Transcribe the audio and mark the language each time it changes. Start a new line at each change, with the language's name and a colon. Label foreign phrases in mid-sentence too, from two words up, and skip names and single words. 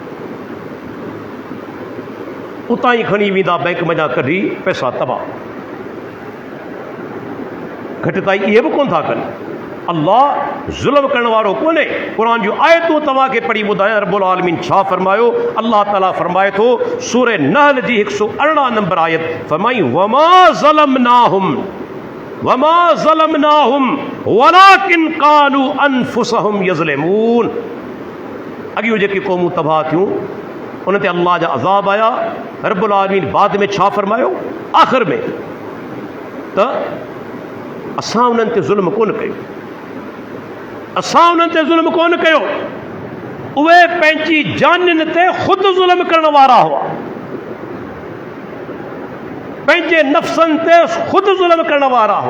Sindhi: उतां ई खणी वेंदा बैंक में जा कढी पैसा तबाह। घटिताई इहे बि कोन था कनि। अल्लाह ज़ुल्म करण वारो कोन्हे। क़ुरान जूं आयतूं तव्हांखे पढ़ी ॿुधायां
Arabic: رب العالمين
Sindhi: छा फरमायो। अल्लाह ताला फरमाए थो सूरह नहल जी 118 नंबर आयत, फरमाई
Arabic: وما ظلمناهم ولكن كانوا أنفسهم يظلمون.
Sindhi: अॻियूं जेकी क़ौमूं तबाह थियूं उन ते अल्लाह जा अज़ाब आया।
Arabic: رب العالمين
Sindhi: बाद में छा फरमायो आख़िर में, त असां उन्हनि ते ज़ुल्म कोन कयो, असां उन्हनि ते ज़ुल्म कोन कयो, उहे पंहिंजी जानियुनि ते ख़ुदि ज़ुल्म करण वारा हुआ, पंहिंजे नफ़्सनि ते ख़ुदि ज़ुल्म करण वारा हुआ।